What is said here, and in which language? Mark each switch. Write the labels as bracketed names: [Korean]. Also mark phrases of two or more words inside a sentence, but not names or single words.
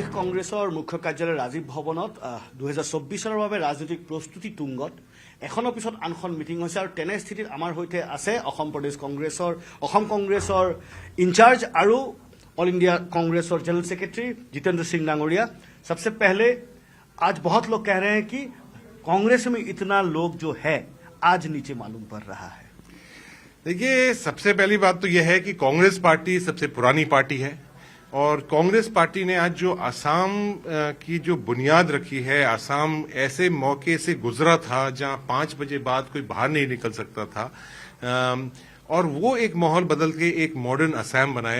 [Assamese] কংগ্ৰেছৰ মুখ্য কাৰ্যালয় ৰাজীৱ ভৱনত 2024 বাবে ৰাজনৈতিক প্ৰস্তুতি তুংগত এখনৰ পিছত আনখন মিটিং হৈছে আৰু তেনে স্থিতিত আমাৰ সৈতে আছে অসম কংগ্ৰেছৰ ইনচাৰ্জ আৰু [Hindi] ऑल इंडिया कांग्रेस और [English] general secretary [Assamese] जितेंद्र सिंह डांगोरिया। [Hindi] सबसे पहले आज बहुत लोग कह रहे हैं कि कांग्रेस में इतना लोग जो है आज नीचे मालूम पड़ रहा है। देखिए, सबसे पहली बात तो यह है कि कांग्रेस पार्टी सबसे पुरानी पार्टी है और कांग्रेस पार्टी ने आज जो असम की जो बुनियाद रखी है, असम ऐसे मौके से गुजरा था जहां 5 बजे बाद कोई बाहर नहीं निकल सकता था और वो एक माहौल बदल के एक मॉडर्न असम बनाया।